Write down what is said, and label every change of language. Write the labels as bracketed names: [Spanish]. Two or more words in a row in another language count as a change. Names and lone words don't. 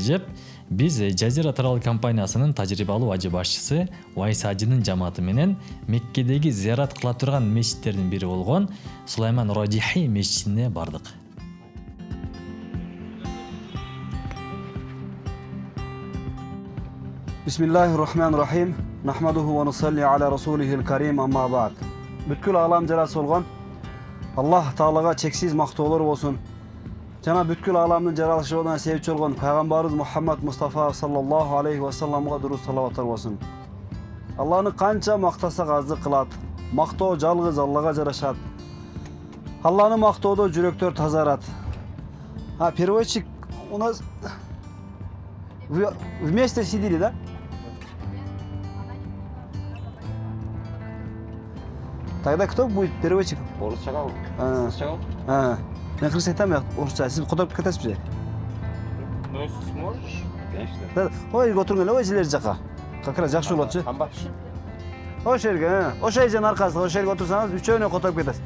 [Kyrgyz] жеп, биз Жазира Трал компаниясынын тажрыйбалуу ажы башчысы Уайс ажынын жамааты менен Меккедеги зиярат кыла турган мечиттердин бири болгон Сулайман Раджихи мечитине бардык. [Arabic] Bismillahirrahmanirrahim. نحمده ونصلي على رسوله الكريم أما بعد. [Kyrgyz] Бүткүл алам жарасы болгон Аллах Таалага чексиз мактоолор болсун. Жана бүткүл аламдын жаралышына себепчи болгон пайгамбарыбыз Мухаммад Мустафа [Arabic] صلى الله عليه وسلم [Kyrgyz] дурус салаваттар болсун. Алланы канча мактасак аздык кылат. Мактоо жалгыз Аллага жарашат. Алланы мактоодо жүрөктөр тазарат. [Russian] Переводчик у нас вместе сидели, да? Тогда кто будет переводчик? [Kyrgyz] Орусча кабыл. Мен кыргызча айтам, орусча. Сиз которуп кетесизби? [Russian] Ну, если сможешь, конечно. Да. [Kyrgyz] Ой, отуруң эле, ой, силер жака. [Russian] Как раз [Kyrgyz] жакшы болот. Камбат иши. Ошол жерге, ошол жердин аркасына, ошол жерге отурсаңыз, үчөөнү которуп кетесиз.